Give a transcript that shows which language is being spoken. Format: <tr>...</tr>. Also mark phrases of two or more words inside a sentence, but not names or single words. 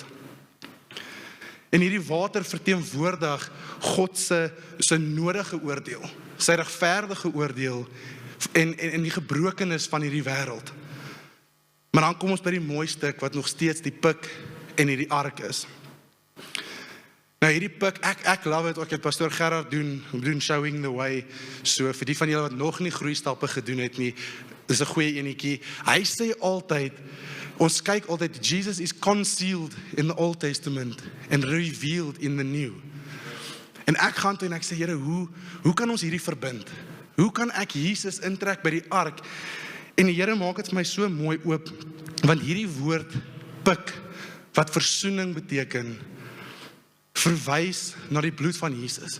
<af>En hierdie water verteenwoordig God se nodige oordeel, sy regverdige oordeel en die gebrokenis van hierdie wêreld. Maar dan kom ons by die mooi stuk wat nog steeds die pik en hierdie ark is. Nou hierdie pik, ek</af> <en>love it,</en> <af>ek Pastor Gerard doen</af> <en>showing the way,</en> <af>so vir die van julle wat nog nie groeistappe gedoen het nie, dis 'n goeie enetjie. Hy sê altyd, ons kyk altyd,</af> <en>Jesus is concealed in the Old Testament and revealed in the New.</en> <af>En ek gaan toe en ek sê, Here, hoe kan ons hierdie verbind? Hoe kan ek Jesus intrek by die ark? En die Here maak dit vir my so mooi oop, want hierdie woord pik, wat versoening beteken, verwys na die bloed van Jesus.</af>